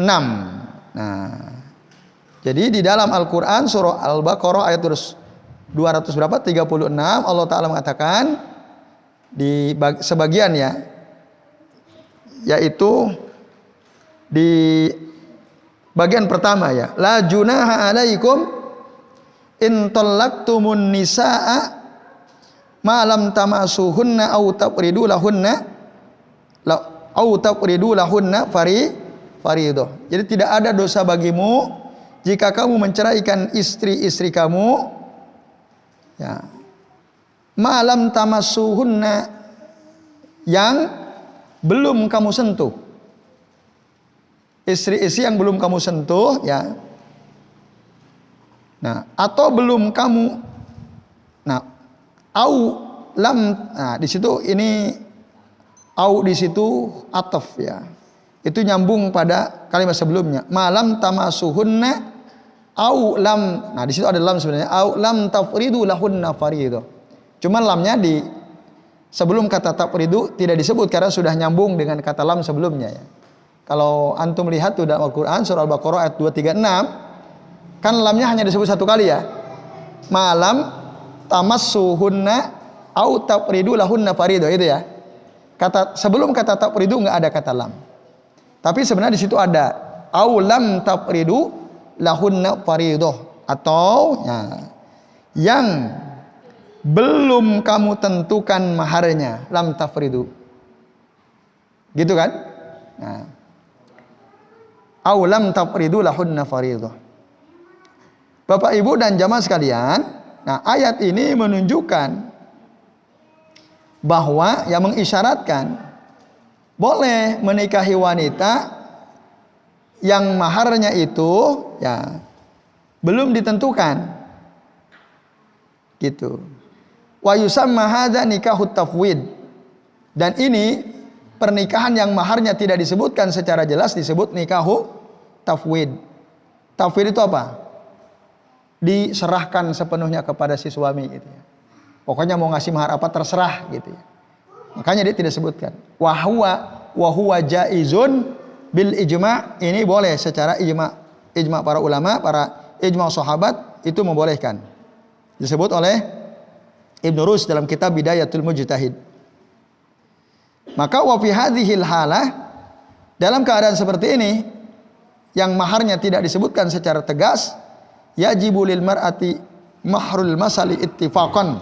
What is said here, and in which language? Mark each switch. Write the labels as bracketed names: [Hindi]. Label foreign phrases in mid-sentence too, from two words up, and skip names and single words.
[Indonesian] Nah, jadi di dalam Al-Qur'an surah Al-Baqarah ayat 200 berapa? 36 Allah Ta'ala mengatakan di sebagian ya, yaitu di bagian pertama ya, [Arabic] لا جناح عليكم إن طلقتم النساء ما لم تمسوهن أو تفرضوا لهن فريضة. [Indonesian] Jadi tidak ada dosa bagimu jika kamu menceraikan istri-istri kamu ya, [Arabic] ما لم تمسوهن, [Indonesian] yang belum kamu sentuh, istri-istri yang belum kamu sentuh ya. Nah, atau belum kamu, nah, di situ ini au di situ ataf ya. Itu nyambung pada kalimat sebelumnya. [Arabic] ما لم تمسوهن أو لم. [Indonesian] Nah, di situ ada lam sebenarnya. [Arabic] أو لم تفرضوا لهن فريضة. [Indonesian] Cuman lamnya di sebelum kata tafridu tidak disebut karena sudah nyambung dengan kata lam sebelumnya ya. Kalau antum lihat tuh dalam Al-Qur'an surah Al-Baqarah ayat 236, kan lamnya hanya disebut satu kali ya. [Arabic] ما لم تمسوهن أو تفرضوا لهن فريضة, [Indonesian] itu ya. Kata sebelum kata tafridu enggak ada kata lam. Tapi sebenarnya di situ ada [Arabic] أو لم تفرضوا لهن فريضة, [Indonesian] atau ya, yang belum kamu tentukan maharnya, [Arabic] لم تفرضوا. [Indonesian] Gitu kan? Nah. [Arabic] أو لم تفرضوا لهن فريضة. [Indonesian] Bapak Ibu dan jamaah sekalian, nah ayat ini menunjukkan bahwa yang mengisyaratkan boleh menikahi wanita yang maharnya itu ya belum ditentukan. Gitu. [Arabic] ويسمى هذا نكاح التفويض. [Indonesian] Dan ini pernikahan yang maharnya tidak disebutkan secara jelas disebut [Arabic] نكاح تفويض. [Indonesian] Tafwid itu apa? Diserahkan sepenuhnya kepada si suami gitu ya. Pokoknya mau ngasih mahar apa terserah gitu ya. Makanya dia tidak sebutkan. [Arabic] وهو جائز بالإجماع', [Indonesian] ini boleh secara ijma para ulama, para ijma sahabat itu membolehkan. Disebut oleh Ibnu Rus dalam kitab Bidayatul Mujtahid. Maka [Arabic] وفي هذه الحالة, [Indonesian] dalam keadaan seperti ini yang maharnya tidak disebutkan secara tegas, [Arabic] يجب للمرأة مهر المثل اتفاقا.